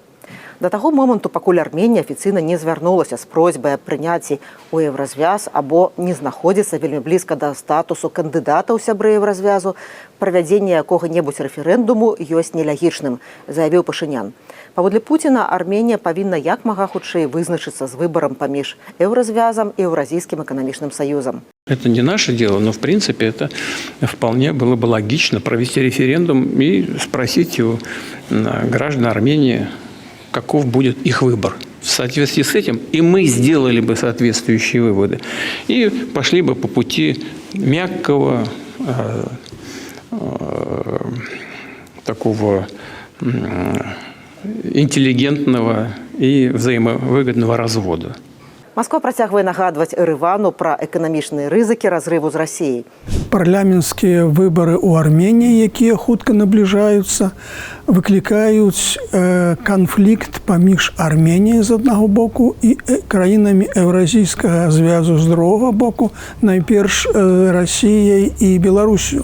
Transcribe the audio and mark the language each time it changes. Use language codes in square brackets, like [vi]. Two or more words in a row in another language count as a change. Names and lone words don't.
[be] Да таго моманту, пакуль Арменія афіцыйна не звярнулася з просьбай аб прыняцці ў Еўразвяз або не знаходзіцца вельмі блізка да статусу кандыдата ў сябры Еўразвязу, правядзенне якога-небудзь рэферэндуму ёсць нелягічным, заявіў Пашынян. Паводле Путина, Арменія павінна як мага хутчэй вызначыцца з выбарам паміж Еўразвязам и Еўразійскім эканамічным саюзам. [ru] Это не наше дело, но в принципе это вполне было бы логично провести референдум и спросить у граждан Армении, каков будет их выбор. В соответствии с этим и мы сделали бы соответствующие выводы и пошли бы по пути мягкого, такого интеллигентного и взаимовыгодного развода. [be] Москва працягвае нагадваць Еревану пра эканамічныя рызыкі разрыву з Расіяй. Парламенцкія выбары ў Арменіі, якія хутка набліжаюцца, выклікаюць канфлікт паміж Арменіяй з аднаго боку і краінамі Еўразійскага звязу з другога боку, найперш Расіяй і Беларусю.